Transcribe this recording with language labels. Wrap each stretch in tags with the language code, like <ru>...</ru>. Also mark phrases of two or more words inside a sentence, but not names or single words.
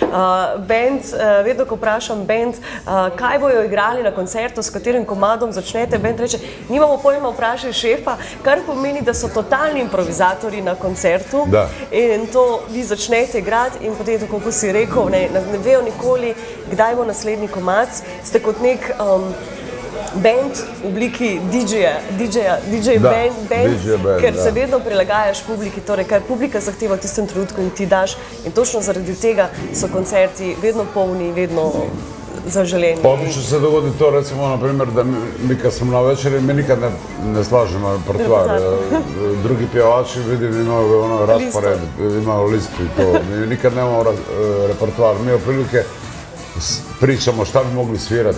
<sl>Vedno, ko vprašam band, kaj bojo igrali na koncertu, s katerim komadom začnete, band reče, nimamo pojma, vprašaj šefa, kar pomeni, da so totalni improvizatorji na koncertu in to vi začnete igrati in potem, tako kot si rekel, ne vejo nikoli, kdaj bo naslednji komad, ste kot nek band v obliki DJ band, ker se vedno prilagajaš publiki, torej kar publika zahteva v tistem trenutku in ti daš in točno zaradi tega so koncerti vedno polni, vedno zaželeni.</sl> <hr>Obično se dogodi to, recimo, naprimer, da mi kad smo na večeri, mi nikad ne slažemo repertoar. Drugi pjevači, vidim, imaju raspored, imaju listu i to. Mi nikad nemamo repertoar. Mi otprilike pričamo šta bi mogli svirati.</hr>